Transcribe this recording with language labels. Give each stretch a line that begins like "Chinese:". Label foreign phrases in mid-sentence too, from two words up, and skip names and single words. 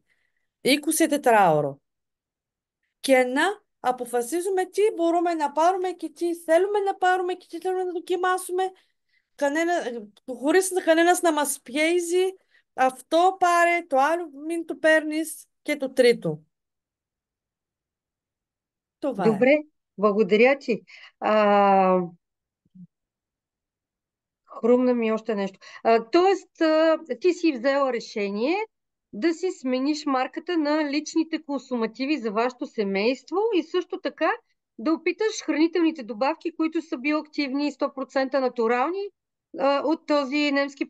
Greek: 24ωρο. Και να αποφασίζουμε τι μπορούμε να πάρουμε και τι θέλουμε να πάρουμε και τι θέλουμε να δοκιμάσουμε. Κανένα, χωρίς κανένας να μας πιέζει, αυτό πάρε, το άλλο μην το παίρνεις και το τρίτο.
Bulgarian: Това е. Добре, благодаря ти. Хрумна ми още нещо. Тоест, ти си взела решение да си смениш марката на личните консумативи за вашето семейство и също така да опиташ хранителните добавки, които са биоактивни и 100% натурални от този немски